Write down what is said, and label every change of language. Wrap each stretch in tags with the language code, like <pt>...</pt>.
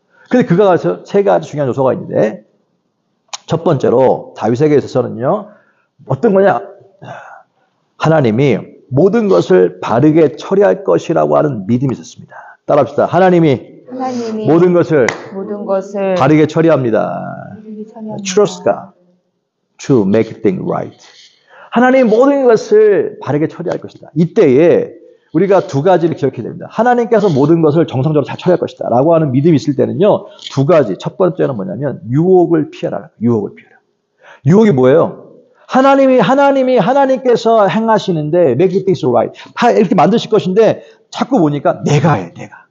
<ko>근데 그가 3가지 중요한 요소가 있는데 첫 번째로 다윗에게 있어서는요, 어떤 거냐? 하나님이 모든 것을 바르게 처리할 것이라고 하는 믿음이 있었습니다. 따라합시다. 하나님이 모든 것을 바르게 처리합니다.</ko> <en>Trust God to make things right.</en> <ko>하나님 모든 것을 바르게 처리할 것이다. 이때에 우리가 두 가지를 기억해야 됩니다. 하나님께서 모든 것을 정상적으로 잘 처리할 것이다 라고 하는 믿음이 있을 때는요, 두 가지. 첫 번째는 뭐냐면 유혹을 피해라. 유혹을 피해라. 유혹이 뭐예요? 하나님께서 행하시는데</ko> <en>make things right.</en> <ko>이렇게 만드실 것인데 자꾸 보니까 내가 해야 돼.</ko>